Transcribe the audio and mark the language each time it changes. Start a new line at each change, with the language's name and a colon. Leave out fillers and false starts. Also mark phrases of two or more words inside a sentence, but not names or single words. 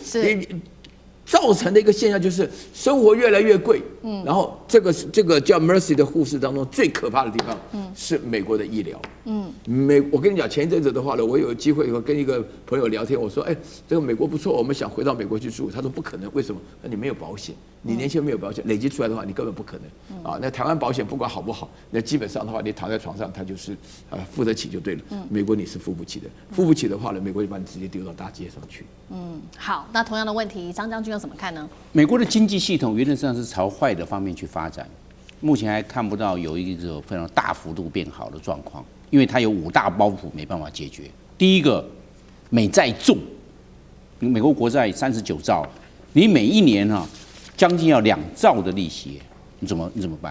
Chinese: 造成的一個現象就是生活越來越貴，然後這個叫 Mercy 的護士當中最可怕的地方，是美國的醫療，我跟你講，前一陣子的話呢，我有機會跟一個朋友聊天，我說，這個美國不錯，我們想回到美國去住，他說不可能，為什麼？那你沒有保險，你年輕沒有保險，累積出來的話，你根本不可能啊。那台灣保險不管好不好，那基本上的話，你躺在床上，他就是付得起就對了。美國你是付不起的，付不起的話呢，美國就把你直接丟到大街上去。好，那同樣的問題，張將軍怎麼看呢？美國的經濟系統原則上是朝壞的方面去發展，目前還看不到有一個非常大幅度变好的狀況，因為它有5大包袱沒辦法解決。第一個，美債重，美國國債39兆，你每一年將近要2兆的利息，你怎麼辦？